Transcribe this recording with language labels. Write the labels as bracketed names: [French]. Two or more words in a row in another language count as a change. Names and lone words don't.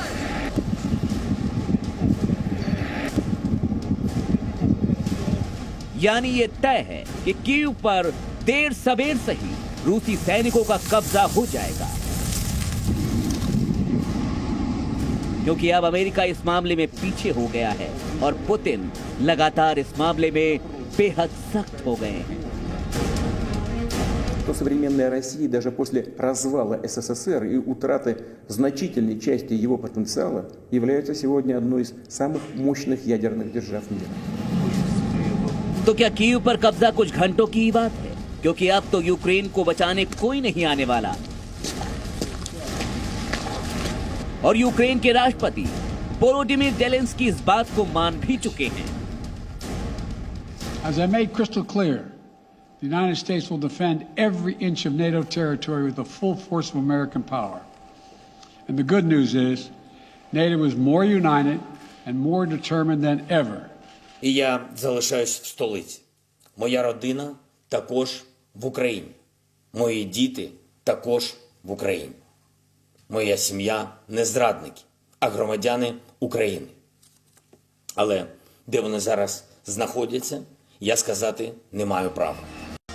[Hindi] यानी ये तय है कि कीव पर देर सबेर सही रूसी सैनिकों का कब्जा हो जाएगा, क्योंकि अब अमेरिका इस मामले में पीछे हो गया है और पुतिन लगातार इस मामले में बेहद सख्त हो गए हैं। [Russian] То современная Россия даже после развала СССР и утраты значительной части его потенциала является сегодня одной из самых мощных ядерных держав мира. [Hindi] तो क्या कीव पर कब्जा कुछ घंटों की ही बात है, क्योंकि अब तो यूक्रेन को बचाने कोई नहीं आने वाला। और यूक्रेन के राष्ट्रपति वोलोदिमीर जेलेंस्की इस बात को मान भी चुके हैं। [English] As I made crystal clear, the United States will defend every inch of NATO territory with the full force of American power. And the good news is, NATO is more united and more determined than ever. [Ukrainian] І я залишаюсь в столиці. Моя родина також в Україні. Мої діти також в Україні. Моя сім'я не зрадники, а громадяни України. Але де вони зараз знаходяться, я сказати не маю права.